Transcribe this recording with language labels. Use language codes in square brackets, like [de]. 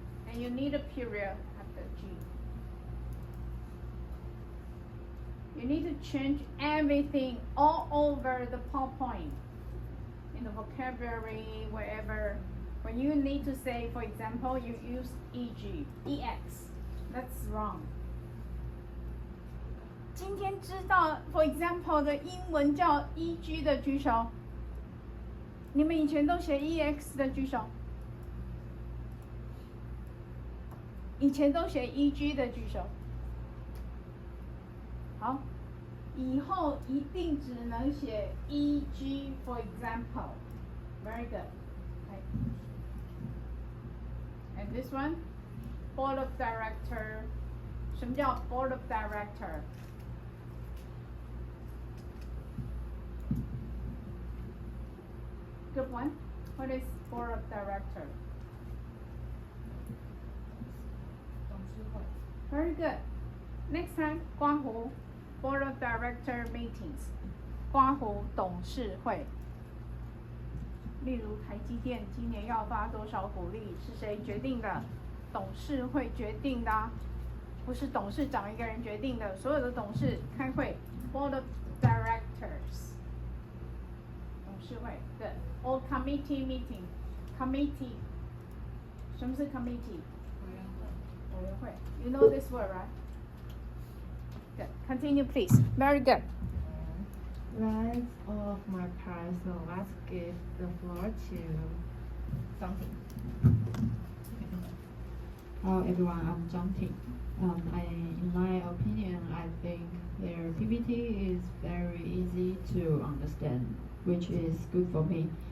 [en] And you need a period after G. You need to change everything all over the PowerPoint, in the vocabulary, wherever. When you need to say, for example, you use EG, EX. That's wrong. [zh] 今天知道 [en] for example [zh] 的英文叫 EG 的举手。你们以前都写 EX 的举手。以前都写 EG 的举手。好，以后一定只能写 EG [en] for example. Very good. Okay. And this one, board of director. [zh] 什么叫 [en] board of director? Group 1, what is board of director? Very good. Next time, [zh] 刮胡 [en] board of director meetings. [zh] 刮胡董事会。例如台积电今年要发多少股利，是谁决定的？董事会决定的啊，不是董事长一个人决定的，所有的董事开会 [en] board of directors. [zh] 董事会 good. [en] Or committee meeting. Committee. [zh] 什么是 [en] committee? [zh] 委员会. [en] You know this word, right? Good. Continue, please. Very good. That's all of my part, so let's give the floor to something. Hello everyone, I'm Jumping. In my opinion, I think their PPT is very easy to understand, which is good for me.